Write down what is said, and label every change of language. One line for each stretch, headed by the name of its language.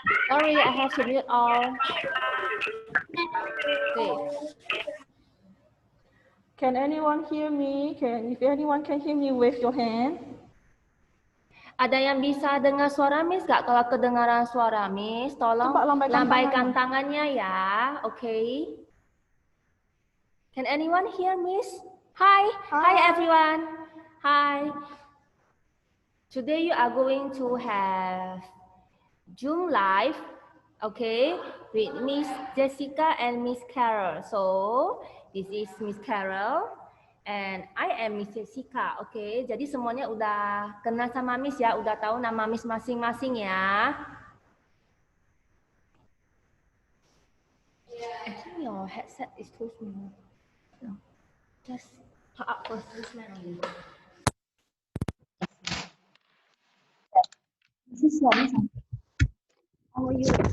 English: Sorry, I have to mute all. Okay. Can anyone hear me? If anyone can hear me, wave your hand.
Indonesian: Ada yang bisa dengar suara Miss nggak? Kalau kedengaran suara Miss, tolong Coba lambaikan tangannya ya.
English: Okay. Can anyone hear Miss? Hi, hi everyone. Hi. Today you are going to have Zoom live, okay, with Miss Jessica and Miss Carol. So this is Miss Carol and I am Miss Jessica.
Indonesian: Okay, jadi semuanya udah kenal sama Miss ya, udah tahu nama Miss masing-masing ya.
English: I think your headset is too small. No, just talk up first. This man only. How are you?